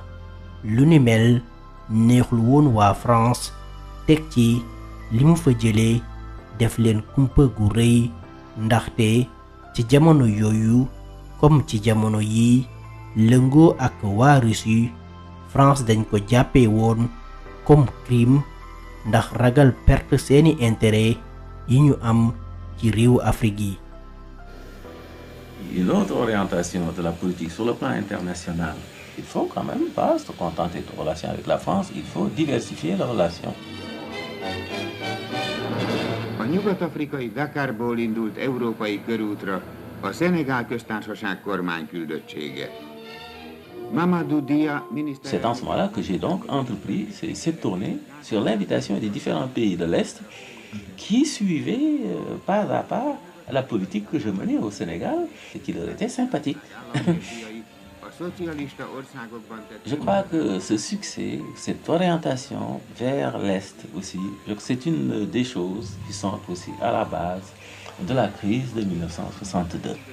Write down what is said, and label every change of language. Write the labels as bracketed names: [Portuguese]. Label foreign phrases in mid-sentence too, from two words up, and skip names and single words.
[Wolof] lu ni mel neexul woon waa France teg ci li mu fa jëlee def leen kumpa gu rëy ndaxte ci jamono yooyu comme ci jamono yi lëngoo ak waa Russie France dañ ko jàppee woon comme crime ndax ragal perte seeni intérêt yi ñu am ci réewu Afrique yi. [French] Une autre orientation de la politique sur le plan international, il faut quand même pas se contenter de relations avec la France, il faut diversifier les relations. [Hungarian] A nyugat-afrikai Dakarból indult európai körútra a Szenegál köztársaság kormányküldöttsége. [French] C'est dans ce moment-là que j'ai donc entrepris cette tournée sur l'invitation des différents pays de l'Est qui suivaient pas à pas la politique que je menais au Sénégal et qui leur était sympathique. Je crois que ce succès, cette orientation vers l'Est aussi, c'est une des choses qui sont aussi à la base de la crise de 1962.